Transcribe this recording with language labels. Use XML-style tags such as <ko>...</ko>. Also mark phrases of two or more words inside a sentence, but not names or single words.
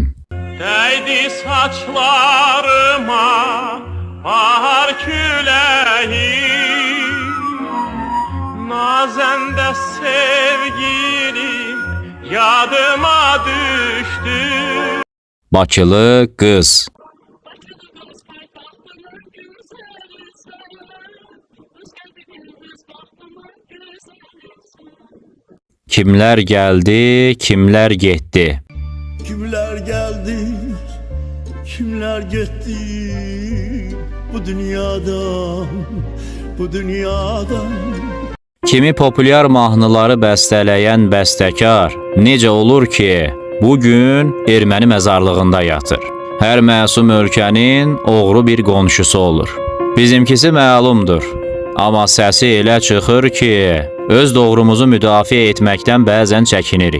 <tr>Değdi saçlarıma bahar küleği, nazende sevgilim yadıma düştü.</tr> <az>Bakılı qız. Kimlər gəldi, kimlər getdi.</az> <tr>Kimler geldi, kimler gitti bu dünyadan, bu dünyadan.</tr> <az>Kimi populyar mahnıları bəstələyən bəstəkar necə olur ki, bugün erməni məzarlığında yatır. Hər məsum ölkənin oğru bir qonşusu olur. Bizimkisi məlumdur. Amma səsi elə çıxır ki, öz doğrumuzu müdafiə etməkdən bəzən çəkinirik.</az>